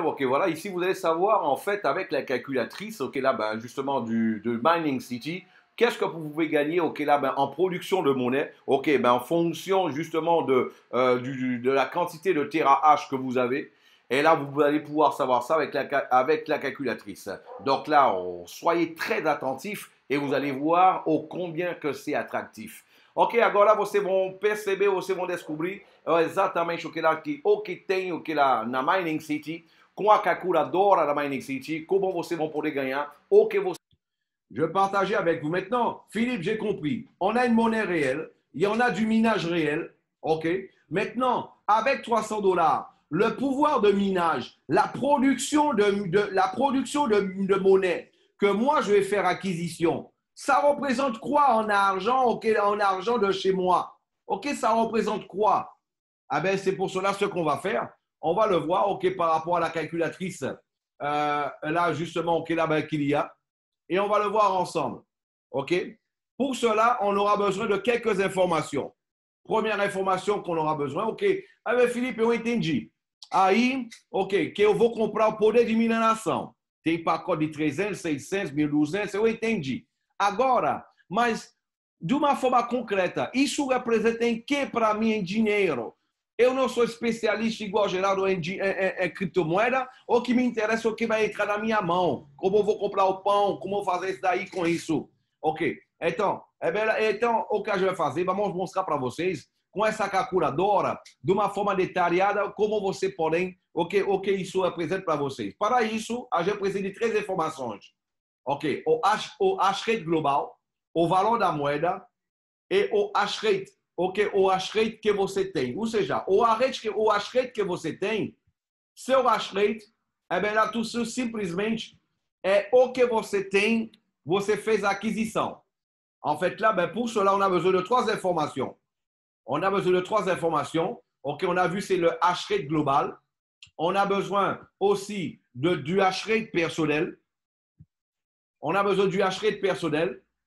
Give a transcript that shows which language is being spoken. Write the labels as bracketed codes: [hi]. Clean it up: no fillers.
[fr] Ok, voilà, ici vous allez savoir en fait avec la calculatrice, ok là, ben, justement de Mining City, qu'est-ce que vous pouvez gagner, ok là, ben, en production de monnaie, ok, ben, en fonction justement de la quantité de terahash que vous avez. Et là, vous allez pouvoir savoir ça avec la calculatrice. Donc là, soyez très attentifs et vous allez voir combien que c'est attractif. [pt] Ok, agora você vão perceber, vocês vão descobrir exatamente o que tem o que lá na Mining City, com a calculadora da Mining City, como vocês vão poder ganhar o que você. [fr] Je partageais avec vous. Maintenant, Philippe, j'ai compris. On a une monnaie réelle, il y en a du minage réel, ok. Maintenant, avec 300 dollars, le pouvoir de minage, la production de monnaie que moi je vais faire acquisition, ça représente quoi en argent, ok, en argent de chez moi? Ok, ça représente quoi? Ah ben, c'est pour cela ce qu'on va faire. On va le voir, ok, par rapport à la calculatrice, là, justement, ok, là, ben, qu'il y a. Et on va le voir ensemble. OK? Pour cela, on aura besoin de quelques informations. Première information qu'on aura besoin, OK? [pt] Ah, ben, Felipe, eu entendi. Aí, OK, que eu vou comprar o poder de mineração. Tem pacote de 300, 600, 1.200, eu entendi. Agora, mas de uma forma concreta, isso representa em que para mim em dinheiro? Eu não sou especialista igual Geraldo em criptomoeda, ou que me interessa o que vai entrar na minha mão. Como eu vou comprar o pão, como eu vou fazer isso daí com isso. Ok. Então, o que a gente vai fazer, vamos mostrar para vocês, com essa calculadora, de uma forma detalhada, como você podem, o que isso representa para vocês. Para isso, a gente precisa de três informações. Ok. O hash rate global, o valor da moeda e o hash rate, ok, o hash rate que você tem. Ou seja, o hash rate que você tem, seu hash rate, é melhor tu simplesmente é o que você tem, você fez a aquisição. [fr] En fait, là, ben, pour cela, on a besoin de trois informations. On a besoin de trois informations. Ok, on a vu, c'est le hash rate global. On a besoin aussi du hash rate personnel. On a besoin du hash rate personnel.